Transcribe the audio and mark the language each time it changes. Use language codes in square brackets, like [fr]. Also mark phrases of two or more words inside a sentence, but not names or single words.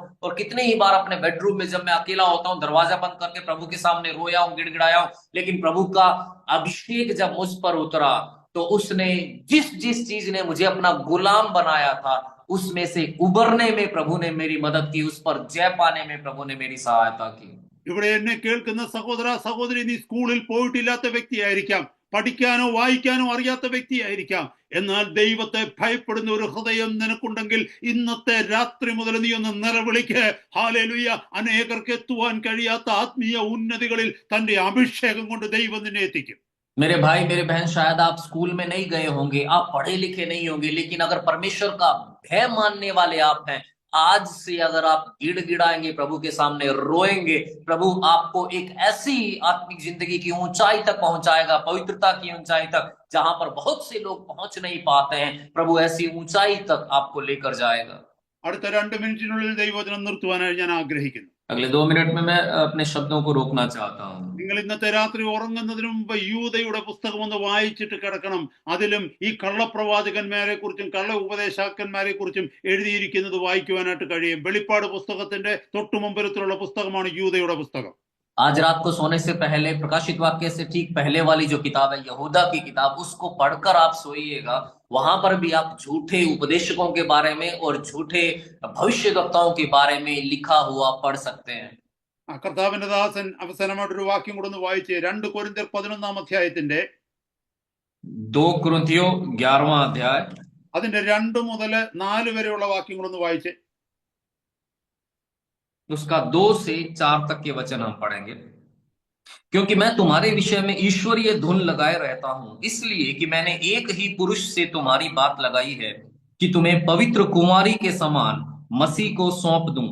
[hi] और कितने ही बार अपने बेडरूम में जब मैं अकेला होता हूं दरवाजा बंद करके प्रभु के सामने रोया हूं, गिड़गिड़ाया हूं, लेकिन प्रभु का अभिषेक जब मुझ पर उतरा तो उसने जिस जिस चीज ने मुझे अपना गुलाम बनाया था उसमें से उबरने में प्रभु ने मेरी मदद की, उस पर जय पाने में प्रभु ने मेरी सहायता की। [ml] ഇവിടെ എന്നെ കേൾക്കുന്ന സഹോദര സഹോദരി, നീ സ്കൂളിൽ പോയിട്ടില്ലാത്ത വ്യക്തിയായിരിക്കാം, പഠിക്കാനോ വായിക്കാനോ അറിയാത്ത വ്യക്തിയായിരിക്കാം. എന്നാൽ ദൈവത്തെ ഭയപ്പെടുന്ന ഒരു ഹൃദയം നിനക്കുണ്ടെങ്കിൽ ഇന്നത്തെ രാത്രി മുതൽ നീ ഒന്ന് നിലവിളിക്ക്. ഹല്ലേലൂയ. അനേകർക്ക് എത്തുവാൻ കഴിയാത്ത ആത്മീയ ഉന്നതികളിൽ തന്റെ അഭിഷേകം കൊണ്ട് ദൈവം നിന്നെ എത്തിക്കും. [hi] मेरे भाई मेरे बहन, शायद आप स्कूल में नहीं गए होंगे, आप पढ़े लिखे नहीं होंगे, लेकिन अगर परमेश्वर का भय मानने वाले आप हैं, आज से अगर आप गिड़गिड़ाएंगे प्रभु के सामने रोएंगे, प्रभु आपको एक ऐसी आत्मिक जिंदगी की ऊंचाई तक पहुंचाएगा, पवित्रता की ऊंचाई तक, जहां पर बहुत से लोग पहुंच नहीं पाते हैं। प्रभु ऐसी ऊंचाई तक आपको लेकर जाएगा। [ml] അടുത്ത 2 മിനിറ്റിനുള്ളിൽ ദൈവവചനം നിർത്തുവാനായി ഞാൻ ആഗ്രഹിക്കുന്നു. [hi] अगले 2 मिनट में मैं अपने शब्दों को रोकना चाहता हूँ। [ml] നിങ്ങൾ ഇന്നത്തെ രാത്രി ഉറങ്ങുന്നതിന് മുമ്പ് യൂദയുടെ പുസ്തകം ഒന്ന് വായിച്ചിട്ട് കിടക്കണം. അതിലും ഈ കള്ളപ്രവാചകന്മാരെ കുറിച്ചും കള്ള ഉപദേശാക്കന്മാരെ കുറിച്ചും എഴുതിയിരിക്കുന്നത് വായിക്കുവാനായിട്ട് കഴിയും. വെളിപ്പാട് പുസ്തകത്തിന്റെ തൊട്ടു മുമ്പിലത്തിലുള്ള പുസ്തകമാണ് യൂദയുടെ പുസ്തകം. [hi] आज रात को सोने से पहले प्रकाशित वाक्य से ठीक पहले वाली जो किताब है यहूदा की किताब, उसको पढ़कर आप सोइएगा। वहां पर भी आप झूठे उपदेशकों के बारे में और झूठे भविष्यवक्ताओं के बारे में लिखा हुआ पढ़ सकते हैं। [ml] കർത്താവിന്റെ ദാസൻ അവസാനമായിട്ടൊരു വാക്യം കൂടെ ഒന്ന് വായിച്ച് 2 കൊരിന്ത്യർ 11 അധ്യായത്തിന്റെ [hi] 2 कुरिन्थियों 11वां अध्याय [ml] അതിന്റെ 2 മുതൽ 4 വരെയുള്ള വാക്യങ്ങളൊന്ന് വായിച്ച് [hi] उसका 2 से 4 तक के वचन हम पढ़ेंगे। क्योंकि मैं तुम्हारे विषय में ईश्वरीय धुन लगाए रहता हूं, इसलिए कि मैंने एक ही पुरुष से तुम्हारी बात लगाई है कि तुम्हें पवित्र कुमारी के समान मसीह को सौंप दूं।